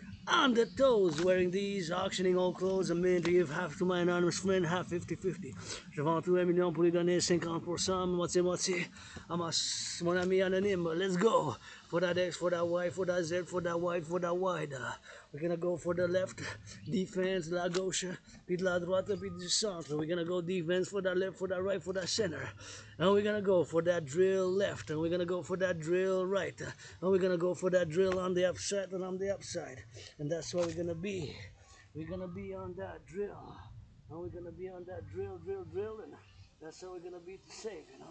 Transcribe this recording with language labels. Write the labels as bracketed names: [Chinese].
[English] On the toes, wearing these, auctioning all clothes, I'm meant to give half to my anonymous friend, half 50-50. [French] Je vends tout 1 million pour lui donner 50%, moitié. [English] I'm [French] mon ami anonyme, [English] let's go. For that X, for that Y, for that Z, for that Y, for that wide. We're gonna go for the left, defense, [French] la gauche, puis de la droite, puis du centre. [English] We're gonna go defense for that left, for that right, for that center. And we're gonna go for that drill left, and we're gonna go for that drill right. And we're gonna go for that drill on the upside and on the upside. And that's what we're gonna be. We're gonna be on that drill. And we're gonna be on that drill, and that's how we're gonna be to save, you know.